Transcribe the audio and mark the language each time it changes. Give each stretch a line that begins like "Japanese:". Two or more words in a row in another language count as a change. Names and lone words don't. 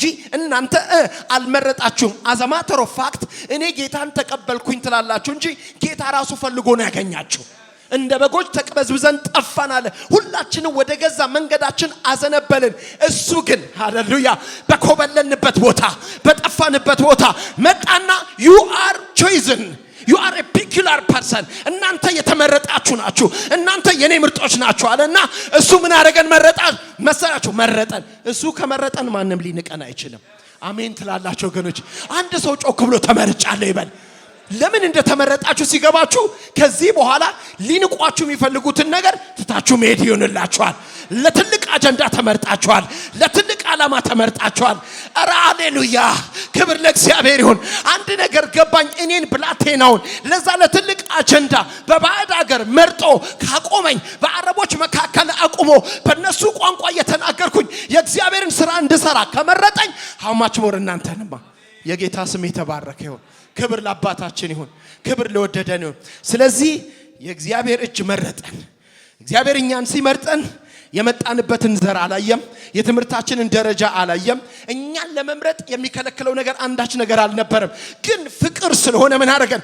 Amharic: እናንተ አልመረጣችሁም።
English: as a matter of fact
Amharic: እኔ ጌታን ተቀበልኩኝ ትላላችሁ እንጂ ጌታ ራሱ ፈልጎ ነው ያገኛችሁ። እንደ በጎች ተቅበዝብዘን ጠፋን አለ። ሁላችንም ወደ ገዛ መንገዳችን አዘነበልን። እሱ ግን ሃሌሉያ በኮበለልንበት ቦታ በጠፋንበት ቦታ መጣና
English: you are chosen, you are a peculiar person,
Amharic: እናንተ የተመረጣችሁ ናችሁ፣ እናንተ የኔ ምርጦች ናችሁ አለና እሱ ምን አደረገን? መሰላችሁ መረጠን። እሱ ከመረጠን ማንም ሊንቀን አይችልም። አሜን ትላላችሁ ወገኖች? አንድ ሰው ጮክ ብሎ ተመርጫለሁ ይበል። ለምን እንደተመረጣችሁ ሲገባችሁ ከዚህ በኋላ ሊንቋችሁ የሚፈልጉትን ነገር ትታችሁ መሄድ ይሆንላችኋል። ለትልቅ አጀንዳ ተመርጣችኋል። ለትልቅ ዓላማ ተመርጣችኋል። ኧረ ሃሌሉያ ክብር ለእግዚአብሔር ይሁን። አንድ ነገር ገባኝ። እኔን ብላቴናውን ለዛ ለትልቅ አጀንዳ በባዕድ ሀገር መርጦ ካቆመኝ በአረቦች መካከል አቁሞ በእነሱ ቋንቋ እየተናገርኩኝ የእግዚአብሔርን ስራ እንድሰራ ከመረጠኝ
English: how much more
Amharic: እናንተንማ። የጌታ ስም የተባረከ ይሁን። ክብር ለአባታችን ይሁን። ክብር ለወደደን ይሁን። ስለዚህ የእግዚአብሔር እጅ መረጠን። እግዚአብሔር እኛን ሲመርጠን የመጣንበትን ዘር አላየም፣ የትምህርታችንን ደረጃ አላየም። እኛን ለመምረጥ የሚከለክለው ነገር አንዳች ነገር አልነበረም። ግን ፍቅር ስለሆነ ምን አደረገን?